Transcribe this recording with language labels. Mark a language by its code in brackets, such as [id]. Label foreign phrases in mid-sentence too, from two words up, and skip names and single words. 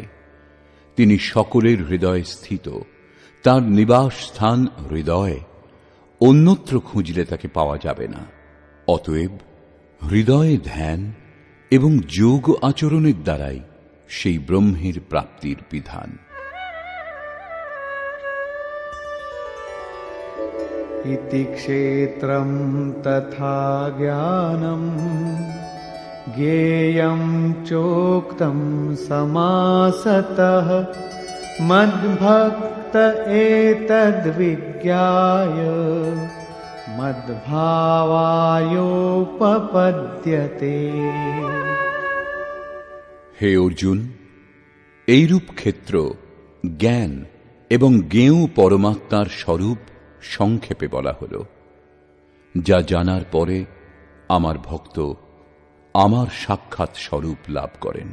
[bn] তিনি সকলের হৃদয়ে স্থিত, তাঁর নিবাস স্থান হৃদয়, অন্যত্র খুঁজলে তাকে পাওয়া যাবে না। অতএব হৃদয়ে ধ্যান এবং যোগ আচরণের দ্বারাই সেই ব্রহ্মের প্রাপ্তির বিধান। [sa] इति क्षेत्रं तथा ज्ञानं ज्ञेयं चोक्तं समासतः मद्भक्त एतद्विज्ञाय मद्भावायोपपद्यते। [bn] হে অর্জুন, এইরূপ ক্ষেত্র জ্ঞান এবং জ্ঞেয় পরমাত্মার স্বরূপ সংক্ষেপে বলা হল। যা জানার পরে আমার ভক্ত আমার সাক্ষাৎ স্বরূপ লাভ করেন।